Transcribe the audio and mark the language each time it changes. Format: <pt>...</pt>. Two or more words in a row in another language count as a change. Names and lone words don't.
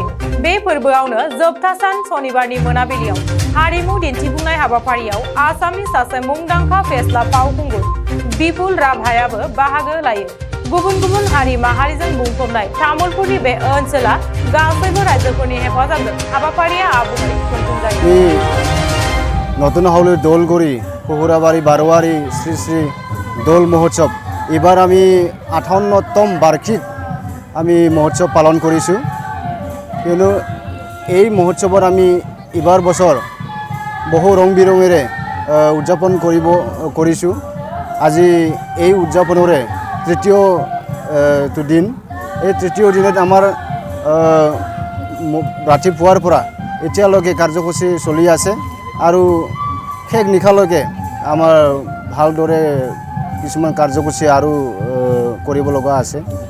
<brx>बे फोरबोआवनो जोबथा सान सनिबारनि मोनाबिलियाव हारिमु दिन्थिफुंनाय हाबाफारियाव आसामनि सासे मुंदांखा फेस्ला फावखुंगुर बिपुल राभायाबो बाहागो लायो। गुबुन गुबुन हारि माहारिजों बुंफबनाय तामुलपुरनि बे ओनसोला गासैबो रायजोफोरनि हेफाजाबजों हाबाफारिया आबुङै खुंफुंजायो।</brx> <as>নতুন হাউলির দোলগুড়ি পহুরাবাড়ি বারোয়ারি শ্রী শ্রী দোল মহোৎসব এবার আমি 58তম বার্ষিক আমি মহোৎসব পালন কৰিছোঁ। কিয়নো এই মহোৎসৱত আমি এবাৰ বছৰ বহু ৰং বিৰঙেৰে উদযাপন কৰিছোঁ। আজি এই উদযাপনৰে তৃতীয় দিন। এই তৃতীয় দিনত আমাৰ ৰাতিপুৱাৰ পৰা এতিয়ালৈকে কাৰ্যসূচী চলি আছে আৰু শেষ নিশালৈকে আমাৰ ভালদৰে কিছুমান কাৰ্যসূচী আৰু কৰিব লগা আছে।</as>